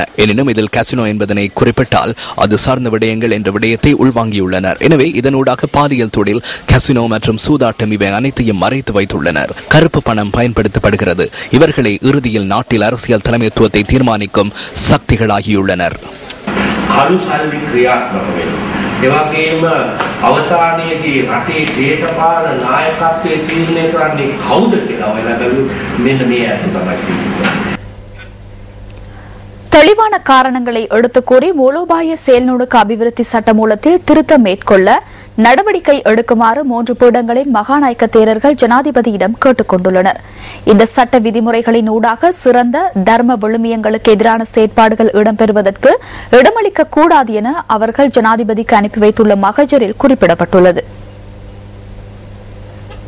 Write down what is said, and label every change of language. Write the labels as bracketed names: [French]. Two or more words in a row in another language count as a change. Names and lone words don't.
[Tamil] எனினும் இதில் கசினோ என்பதனை குறிப்பிட்டால் அது சார்ந்த விடயங்கள் என்ற விடயத்தை உள்வாங்கியுள்ளனர். எனவே இதனூடாக பாலியல் தொழில், கசினோ மற்றும் சூதாட்டம் இவை அனைத்தையும் மறைத்து வைத்துள்ளனர். கருப்பு பணம் பயன்படுத்தப்படுகிறது. இவர்களை இறுதியில் நாட்டில் அரசியல் தலைமைத்துவத்தை தீர்மானிக்கும் சக்திகளாகியுள்ளனர். [Sinhala] එවගේම අවතාරයේදී රටේ දේශපාලන නායකත්වයේ තීරණය කරන්නේ කවුද කියලා ඔයලා බැලුවොත් මෙන්න මේ අත තමයි. [Tamil] தெளிவான காரணங்களை எடுத்துக் கூறி மூலோபாய செயல்நுணுக்க அபிவிருத்தி சட்டமூலத்தில் திருத்தம் மேற்கொள்ள நடவடிக்கை எடுக்குமாறு 3 பீடங்களின் மகாநாயக்க தேரர்கள் ஜனாதிபதியிடம் கேட்டுக் கொண்டுள்ளனர். இந்த சட்ட விதிமுறைகளின் ஊடாக சிறந்த தர்ம விழுமியங்களுக்கு எதிரான செயற்பாடுகள் இடம்பெறுவதற்கு இடமளிக்க கூடாது என அவர்கள் ஜனாதிபதிக்கு அனுப்பி வைத்துள்ள மகஜரில் குறிப்பிடப்பட்டுள்ளது.